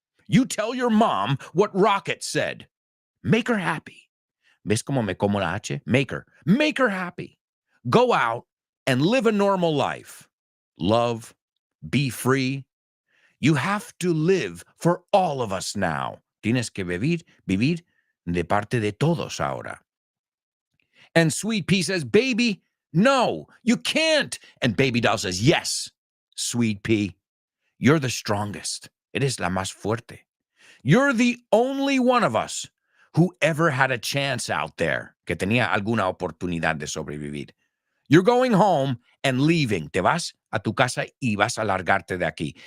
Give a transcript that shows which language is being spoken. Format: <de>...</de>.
<en>You tell your mom what Rocket said. Make her happy."</en> <es>¿Ves cómo me como la H?</es> <en>Make her happy. Go out and live a normal life. Love, be free. You have to live for all of us now.</en> <es>Tienes que vivir de parte de todos ahora.</es> <en>And Sweet Pea says, "Baby, no, you can't." And Baby Doll says, "Yes, Sweet Pea, you're the strongest.</en> <es>Eres la más fuerte.</es> <en>You're the only one of us who ever had a chance out there,</en> <es>que tenía alguna oportunidad de sobrevivir.</es> <en>You're going home and leaving.</en> <es>Te vas a tu casa y vas a largarte de aquí.</es>